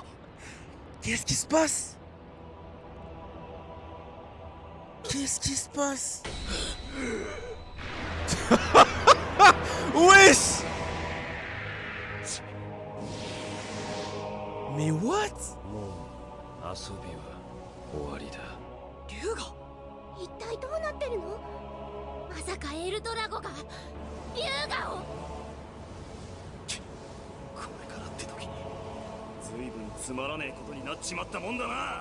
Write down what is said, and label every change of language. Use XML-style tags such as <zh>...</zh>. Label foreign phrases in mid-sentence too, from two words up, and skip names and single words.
<fr>Qu'est-ce qui se passe? Qu'est-ce qui se passe? Wesh! Mais what?</fr> <ja>遊びは終わりだ。龍が一体どうなってるの？まさかエルドラゴが龍がを。これからって時に随分つまらねえことになっちまったもんだな。</ja>